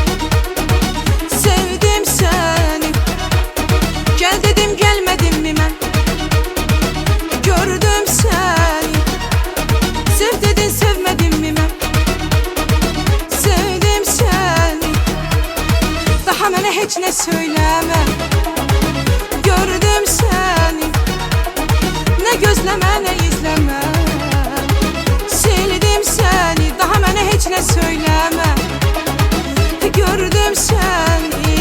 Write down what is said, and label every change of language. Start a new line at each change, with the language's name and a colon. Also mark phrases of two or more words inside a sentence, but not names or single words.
Turkish: Sevdim seni. Gel dedim gelmedim mi ben? Gördüm seni. Sev dedin sevmedim mi ben? Sevdim seni.
Azerbaijani: Daha mənə heç nə söyləmə.
Turkish: Gördüm seni. Ne gözleme ne izleme. Sildim seni,
Azerbaijani: daha mənə heç nə söyleme.
Turkish: Gördüm seni.